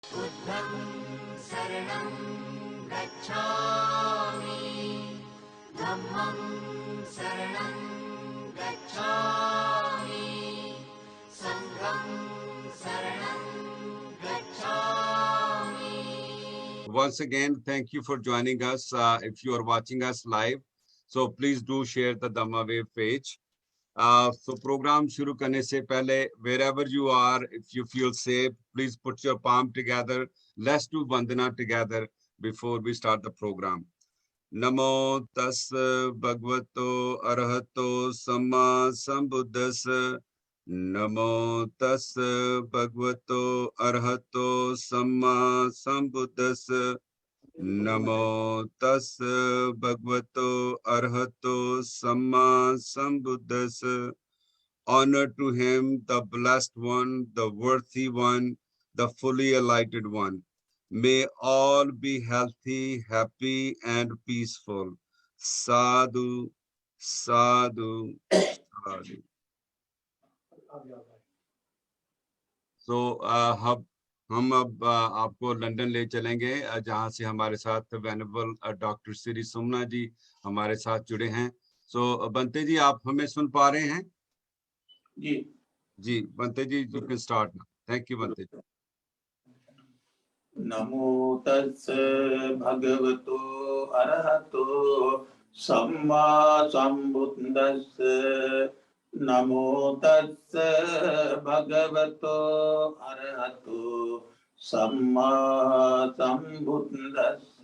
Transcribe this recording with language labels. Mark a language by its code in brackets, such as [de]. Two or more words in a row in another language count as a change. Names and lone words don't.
[pi] बुद्धं शरणं गच्छामि धम्मं शरणं गच्छामि संघं शरणं गच्छामि. [en] Once again, thank you for joining us. If you are watching us live, so please do share the Dhamma Wave page. So program [hi] शुरू करने से पहले [en] wherever you are, if you feel safe, please put your palm together. Let's do Vandana together before we start the program. [pi] Namo tassa bhagavato arahato samma sambuddhassa. Namo tassa bhagavato arahato samma sambuddhassa. Namo tassa bhagavato arahato samma sambuddhassa. [en] Honor to him, the blessed one, the worthy one, the fully enlightened one. May all be healthy, happy, and peaceful. Sadhu, sadhu, sadhu. So, [hi] हम अब आपको लंदन ले चलेंगे, जहां से हमारे साथ [en] Venerable Doctor [hi] श्री सुमना जी हमारे साथ जुड़े हैं. सो बंते जी, आप हमें सुन पा रहे हैं? जी बंते जी, [en] You can start now. Thank you Bhante ji. [pi] नमो तस्स भगवतो अरहतो सम्मा सम्बुद्धस्स. नमो तस्स भगवतो अरहतो सम्मा सम्बुद्धस्स.